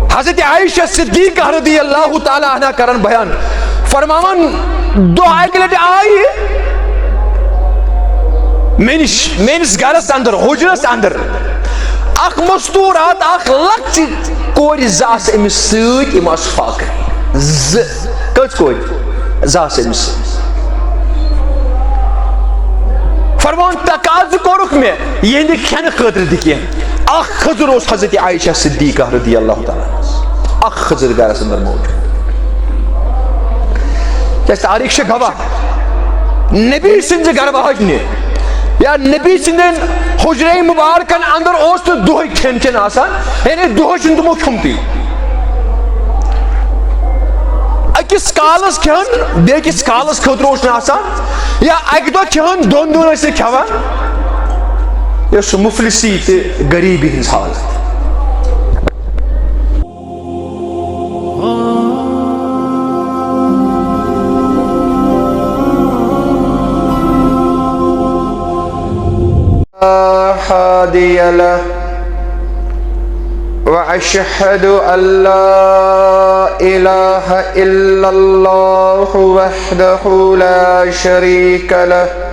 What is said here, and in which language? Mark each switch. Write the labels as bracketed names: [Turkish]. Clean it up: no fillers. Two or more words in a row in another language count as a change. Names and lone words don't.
[Kashmiri] حضرت عائشہ صدیقہ [Arabic] رضی اللہ تعالی عنہ [Kashmiri] کرن بیان فرماون دعا کے آئی میرس گھرس اندر حجرس اندر اخ مستورات اخ لکچ کور زاس امس سۭتۍ یِم آسہٕ فاقے کٔژ کورِ زاس امس سۭتۍ فرمان تقاض کوٚرُکھ مےٚ یِہنٛدِ کھٮ۪نہٕ خٲطرٕ تہِ کینٛہہ اکھ خضر اوس حضرت عائشہ صدیقہ [Arabic] رضی اللہ تعالیٰ عنہ [Kashmiri] اکھ خضر گھرس اندر موجود کیٛازِ تاریخ چھِ گواہ نبی سٕنٛزِ گرباہجنہِ یا نبی سندین حجرے مبارکن اندر اوس تو دہے کھین چین آسان یعنی دہے چھن تمو کھمتی اکس کالس کھین بیکس کالس خاطر اوس نہ آسان یا اکہ دۄہ کھین دون دون ٲسۍ کھٮ۪وان یہِ سُہ مفلسی تہٕ غریبی ہٕنٛز حالت [Arabic] هادي له وأشهد أن لا إله إلا الله وحده لا شريك له